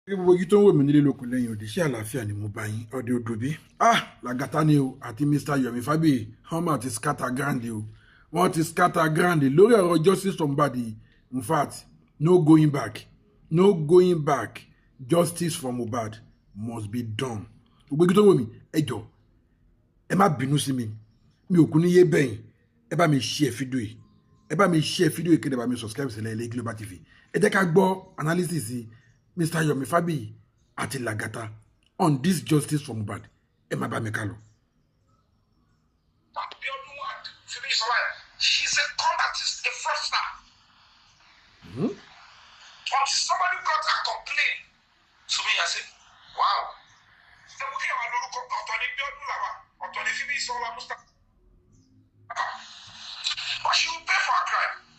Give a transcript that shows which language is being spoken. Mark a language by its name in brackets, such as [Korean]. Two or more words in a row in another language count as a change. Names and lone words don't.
[Yoruba] gbogbo ojú tó ń wò mí nílé lóko lẹ́yìn òdì sí àlàáfíà ni mo bá yín ọdẹ odò bí Lagata ni o àti Mr. Yomi Fabiyi wọ́n máa ti [English] scatter ground [Yoruba] o wọ́n ti [English] scatter ground [Yoruba] lórí ọ̀rọ̀ [English] justice for Mohbad. In fact, no going back, no going back. Justice for Mohbad must be done. [Yoruba] Gbogbo ojú tó ń wò mí ẹ jọ̀ọ́ ẹ má bínú sí mi ò kú ní yé bẹ́yìn ẹ bá mi share fídíò yìí kéde bá mi subscribe sílẹ̀ ilé Global TV ẹ jẹ́ ká gbọ́ analysis Mr. [English] Yomi Fabiyi àti Lagata on this justice for Mohbad. [Yoruba] Ẹ má bá mi ká lọ. [English] She's a combatist, a fraudster. But somebody got a complaint to me. I said, wow. But she will pay for her crime.